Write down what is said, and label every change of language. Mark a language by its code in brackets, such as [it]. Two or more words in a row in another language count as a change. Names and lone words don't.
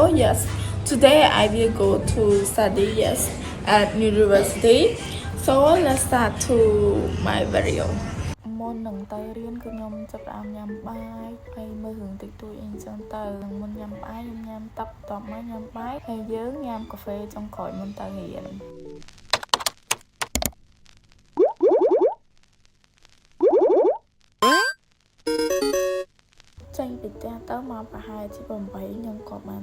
[en] Yes, today I will go to study at university. So let's start to my video. [km] មុននឹងទៅរៀនគឺខ្ញុំចាប់ផ្ដើមញ៉ាំបាយហើយមើលរឿងតិចតួចអីចឹងទៅមុនញ៉ាំបាយខ្ញុំញ៉ាំទឹកបន្ទាប់មកញ៉ាំបាយហើយយើងញ៉ាំកាហ្វេចុងក្រោយមុនទៅរៀន ចេញពីផ្ទះទៅមកប្រហែលជា 8 ខ្ញុំក៏បាន